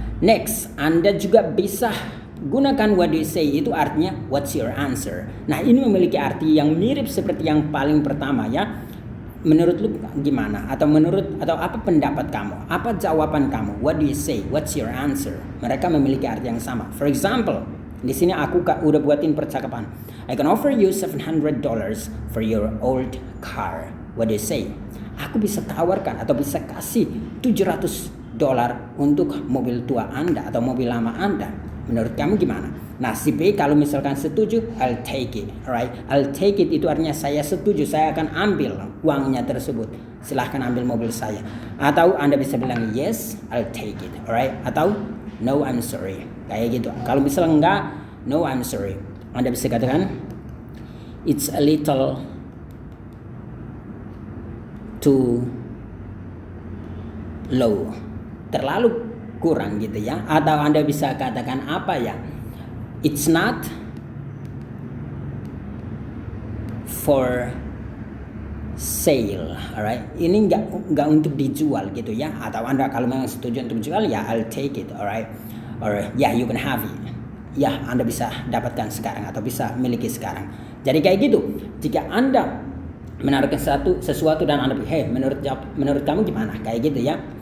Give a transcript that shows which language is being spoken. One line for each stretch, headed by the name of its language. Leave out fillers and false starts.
English: Next,
Indonesian: Anda juga bisa gunakan
English: what do you say,
Indonesian: itu artinya
English: what's your answer.
Indonesian: Nah, ini memiliki arti yang mirip seperti yang paling pertama ya. Menurut lu gimana? Atau apa pendapat kamu? Apa jawaban kamu?
English: What do you say? What's your answer?
Indonesian: Mereka memiliki arti yang sama.
English: For example,
Indonesian: di sini aku udah buatin percakapan.
English: I can offer you $700 for your old car. What do you say?
Indonesian: Aku bisa tawarkan atau bisa kasih $700 untuk mobil tua Anda atau mobil lama Anda. Menurut kamu gimana? Nah, si B kalau misalkan setuju,
English: I'll take it. Alright? I'll take it
Indonesian: itu artinya saya setuju, saya akan ambil uangnya tersebut. Silahkan ambil mobil saya. Atau Anda bisa bilang
English: yes, I'll take it. Alright?
Indonesian: Atau
English: no, I'm sorry.
Indonesian: Kayak gitu. Kalau misalnya enggak,
English: no, I'm sorry.
Indonesian: Anda bisa katakan
English: it's a little too low,
Indonesian: terlalu kurang gitu ya. Atau Anda bisa katakan apa ya,
English: it's not for sale, alright.
Indonesian: Ini nggak untuk dijual gitu ya. Atau Anda kalau memang setuju untuk dijual, ya
English: I'll take it, alright. Or yeah, you can have it.
Indonesian: Ya, Anda bisa dapatkan sekarang atau bisa miliki sekarang. Jadi kayak gitu. Jika Anda menaruhkan sesuatu dan Anda pikir, hey, menurut kamu gimana? Kayak gitu ya.